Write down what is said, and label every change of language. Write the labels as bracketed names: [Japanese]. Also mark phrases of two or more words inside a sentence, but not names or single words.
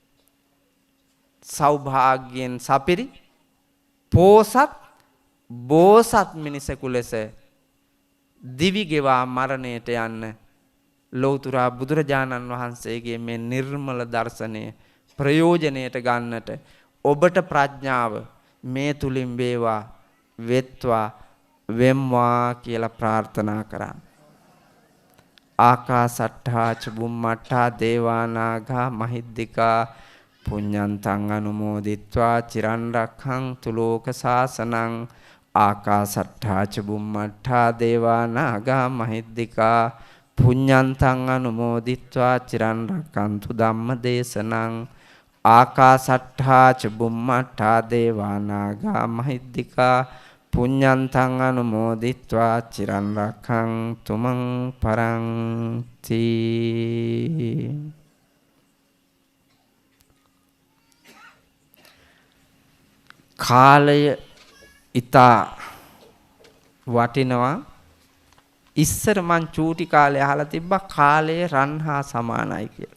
[Sinhala] සෞභාග්‍යයෙන් සපිරි පෝසත් බෝසත් මිනිසෙකු ලෙස දිවි ගෙවා මරණයට යන්න ලෞතර බුදුරජාණන් වහන්සේගේ මේ නිර්මල දර්ශනය ප්‍රයෝජනයට ගන්නට ඔබට ප්‍රඥාව මේ තුලින් වේවා වෙත්වා වෙම්වා කියලා ප්‍රාර්ථනා කරා. [Pali] ආකාසට්ඨා ච බුම්මට්ඨා දේවානාගා මහිද්దికා පුඤ්ඤන්තං අනුමෝදිත්වා චිරන් රක්ඛන්තු ලෝක සාසනං. ආකාසට්ඨා ච බුම්මට්ඨා දේවානාගා මහිද්దికා පුඤ්ඤන්තං අනුමෝදිත්වා චිරන් රක්ඛන්තු ධම්ම දේශනං. ආකාසට්ඨා ච බුම්මට්ඨා දේවානාගා මහිද්దికා පුඤ්ඤන්තං අනුමෝදිත්වා චිරන් රක්ඛන්තු මං පරන්ති. [Sinhala] කාලය ඊතා වටිනවා. ඉස්සර මං චූටි කාලේ අහලා තිබ්බා කාලය රන් හා සමානයි කියලා.